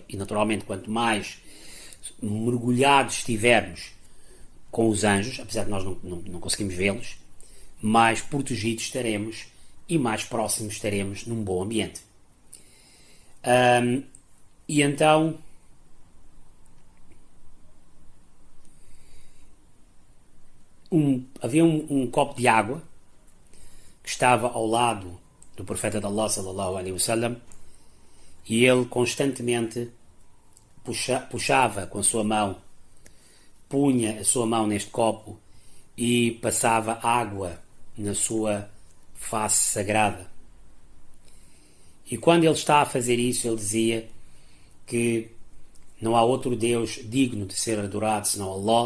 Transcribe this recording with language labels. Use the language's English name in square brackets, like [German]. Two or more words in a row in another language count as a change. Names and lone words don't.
[Portuguese] E naturalmente, quanto mais mergulhados estivermos com os anjos, apesar de nós não conseguimos vê-los, mais protegidos estaremos e mais próximos estaremos num bom ambiente. E então havia um copo de água que estava ao lado do profeta de Allah [Arabic] صلى الله عليه وسلم, [Portuguese] e ele constantemente puxava com a sua mão, punha a sua mão neste copo e passava água na sua face sagrada. E quando ele está a fazer isso, ele dizia que não há outro Deus digno de ser adorado senão Allah.